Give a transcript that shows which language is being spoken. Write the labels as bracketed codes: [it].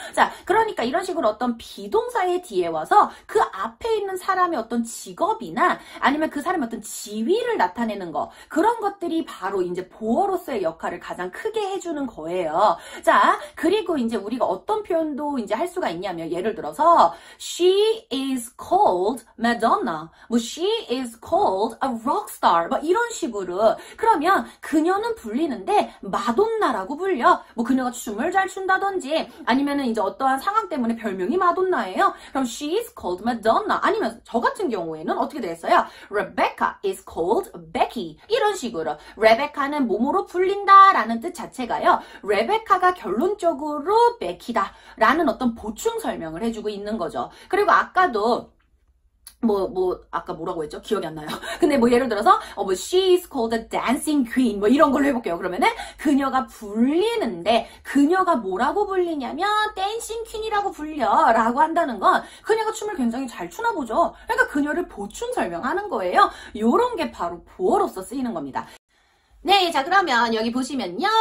[ko] 자, 그러니까 이런 식으로 어떤 비동사의 뒤에 와서 그 앞에 있는 사람의 어떤 직업이나 아니면 그 사람의 어떤 지위를 나타내는 거 그런 것들이 바로 이제 보어로서의 역할을 가장 크게 해주는 거예요. 자, 그리고 이제 우리가 어떤 표현도 이제 할 수가 있냐면 예를 들어서 [en] She is called Madonna. [ko] 뭐 [en] she is called a rock star. [ko] 뭐 이런 식으로. 그러면 그녀는 불리는데 마돈나라고 불려. 뭐 그녀가 춤을 잘 춘다든지 아니면은 이제 어떠한 상황 때문에 별명이 마돈나예요. 그럼 [en] she is called Madonna. [ko] 아니면 저 같은 경우에는 어떻게 되겠어요? [en] Rebecca is called Becky. [ko] 이런 식으로. 레베카는 몸으로 불린다라는 뜻 자체가요. 레베카가 결론적으로 베키다 라는 어떤 보충 설명을 해주고 있는 거죠. 그리고 아까도 아까 뭐라고 했죠? 기억이 안 나요. 근데 예를 들어서, [en] she's called a dancing queen. [ko] 이런 걸로 해볼게요. 그러면은, 그녀가 불리는데, 그녀가 뭐라고 불리냐면, 댄싱 퀸이라고 불려. 라고 한다는 건, 그녀가 춤을 굉장히 잘 추나 보죠. 그러니까 그녀를 보충 설명하는 거예요. 요런 게 바로 보어로서 쓰이는 겁니다. 네, 자 그러면 여기 보시면요.